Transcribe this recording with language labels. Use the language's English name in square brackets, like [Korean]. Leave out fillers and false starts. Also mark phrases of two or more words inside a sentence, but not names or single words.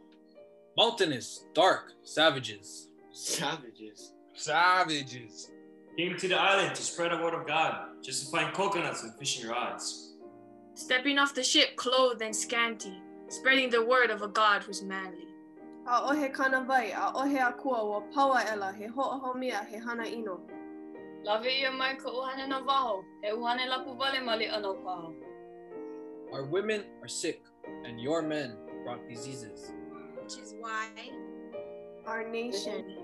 [English] Mountainous, dark, savages. Savages. Savages. Came to the island to spread the word of God, just to find coconuts and fishing rods. Stepping off the ship clothed and scanty, spreading the word of a God who's manly. [Hawaiian] A ohe kana vai, a ohe akua wa paua ela he ho'ohomia he hana ino. Lave ia mai ka uhane na waho, he uhane lapu wale mali ano paho. [English] Our women are sick, and your men brought diseases. Which is why our nation